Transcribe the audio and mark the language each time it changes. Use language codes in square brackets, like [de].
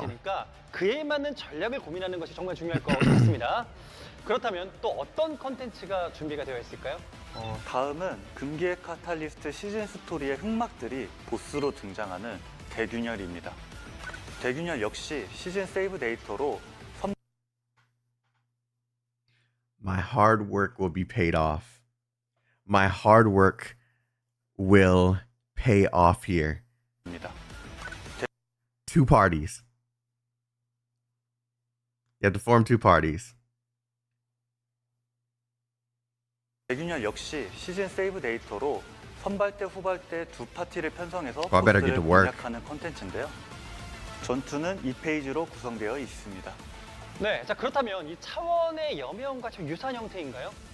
[ko] 달라지니까 그에 맞는 전략을 고민하는 것이 정말 중요할 것 같습니다. 그렇다면 또 어떤 컨텐츠가 준비가 되어 있을까요? 다음은 금기의 카탈리스트 시즌 스토리의 흑막들이 보스로 등장하는 대균열입니다. 대균열 역시 시즌 세이브 데이터로 [en] My hard work will be paid off. My hard work will pay off here. [ko] 선입니다. [en] 2 parties. You have to form 2 parties. [ko] 대균열 역시 시즌 세이브 데이터로 선발대 후발대 2 파티를 편성해서 [en] I better get [ko] 보스를 [en] to work. [ko] 공략하는 컨텐츠인데요. 전투는 2페이지로 구성되어 있습니다. 네, 자 그렇다면 이 차원의 여명과 좀 유사한 형태인가요?